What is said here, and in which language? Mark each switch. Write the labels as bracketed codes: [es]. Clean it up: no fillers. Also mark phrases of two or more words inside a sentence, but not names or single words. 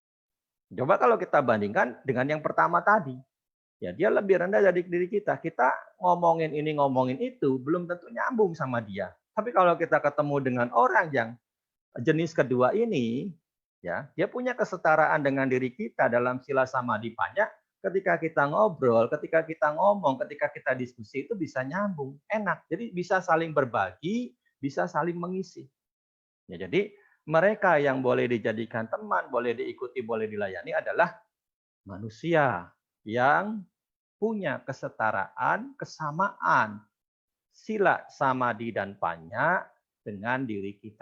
[id] Coba kalau kita bandingkan dengan yang pertama tadi. Ya, dia lebih rendah dari diri kita. Kita ngomongin ini, ngomongin itu, belum tentu nyambung sama dia. Tapi kalau kita ketemu dengan orang yang jenis kedua ini, ya, dia punya kesetaraan dengan diri kita dalam sila samadhi panya. Ketika kita ngobrol, ketika kita ngomong, ketika kita diskusi itu bisa nyambung, enak. Jadi bisa saling berbagi, bisa saling mengisi. Ya, jadi mereka yang boleh dijadikan teman, boleh diikuti, boleh dilayani adalah manusia yang punya kesetaraan, kesamaan, sila, samadhi, dan panya dengan diri kita.